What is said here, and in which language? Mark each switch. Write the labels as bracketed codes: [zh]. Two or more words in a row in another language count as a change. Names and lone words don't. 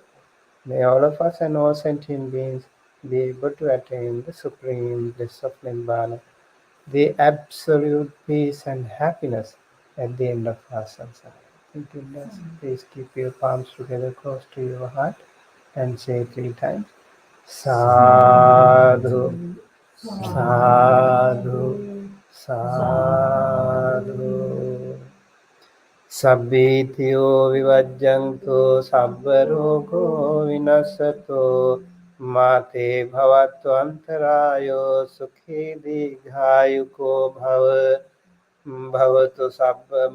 [en] May all of us and all sentient beings be able to attain the supreme bliss of Nibbana, the absolute peace and happiness at the end of our samsara. Thank you, Master. Please keep your palms together close to your heart and say 3 times. [pi] Sadhu, sadhu, sadhu. Sabbitiyo vivajjanto sabbarogo vinasato mate bhavattu antarayo sukhi dīghāyuko bhava bhavatu sabba